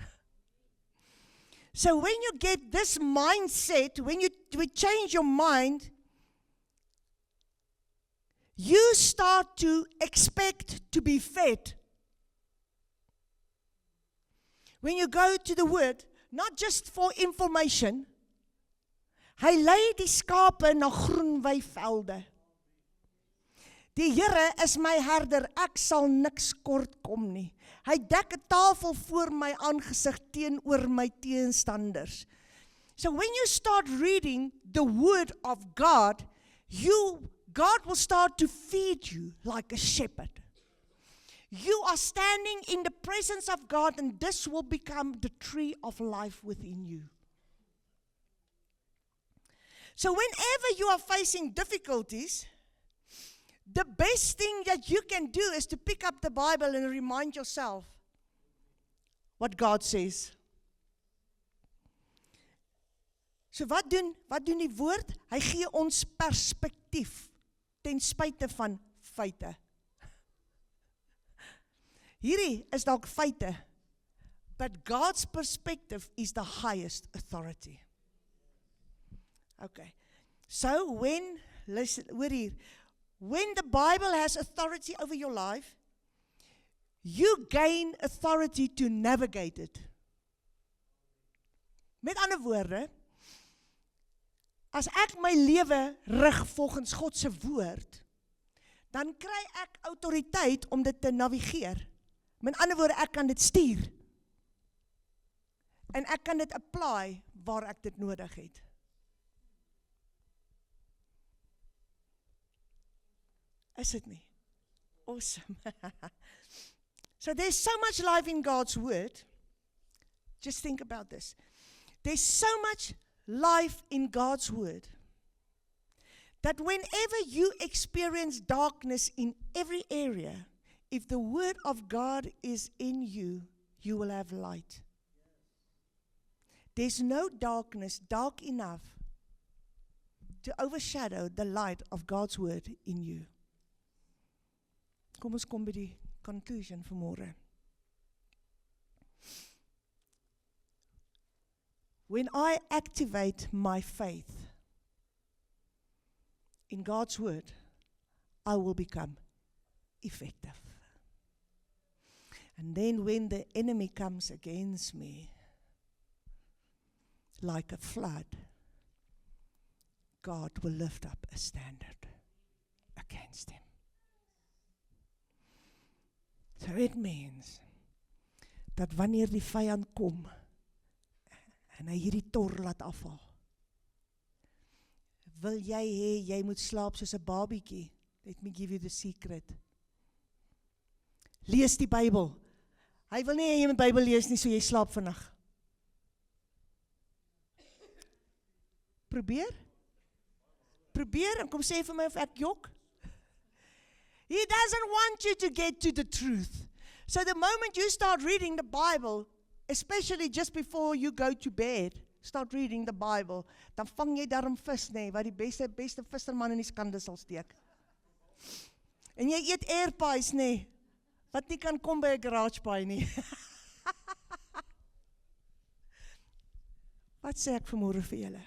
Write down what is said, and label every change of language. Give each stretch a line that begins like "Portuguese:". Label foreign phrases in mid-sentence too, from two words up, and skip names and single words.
English: So when you get this mindset, when you change your mind, you start to expect to be fed. When you go to the Word, not just for information,
Afrikaans: hy lei die skape na groen weivelde. Die Here is my herder, ek sal niks kort kom nie. Hy dek 'n tafel voor my aangesig teenoor my teenstanders.
English: So when you start reading the Word of God, God will start to feed you like a shepherd. You are standing in the presence of God, and this will become the tree of life within you. So whenever you are facing difficulties, the best thing that you can do is to pick up the Bible and remind yourself what God says.
Afrikaans: So wat doen die woord? Hy gee ons perspektief ten spyte van feite. Hierdie is dalk feite,
English: but God's perspective is the highest authority. Okay. So listen,
Afrikaans: hoor hier,
English: when the Bible has authority over your life, you gain authority to navigate it.
Afrikaans: Met ander woorde, as ek my lewe rig volgens God se woord, dan kry ek autoriteit om dit te navigeer. Met ander woorde, ek kan dit stuur. En ek kan dit apply waar ek dit nodig het. Is it nie?
English: Awesome. So there's so much life in God's word. Just think about this. There's so much life in God's word that whenever you experience darkness in every area, if the word of God is in you, you will have light. There's no darkness dark enough to overshadow the light of God's word in you.
Afrikaans: Kom ons kom by die conclusion vanmôre.
English: When I activate my faith in God's word, I will become effective. And then when the enemy comes against me like a flood, God will lift up a standard against him. So it means
Afrikaans: dat wanneer die vyand kom en hy hierdie tor laat afval, wil jy hê jy moet slaap soos 'n babietjie?
English: Let me give you the secret.
Afrikaans: Lees die Bybel. Hy wil nie hê jy moet Bybel lees nie, so jy slaap vannag. Probeer en kom sê vir my of ek jok.
English: He doesn't want you to get to the truth. So the moment you start reading the Bible, especially just before you go to bed, start reading the Bible,
Afrikaans: dan vang jy daarom vis, wat die beste visserman in die skande sal steek. En jy eet airpies, wat nie kan kom by 'n garage pie nie. Wat sê ek vanmôre vir julle?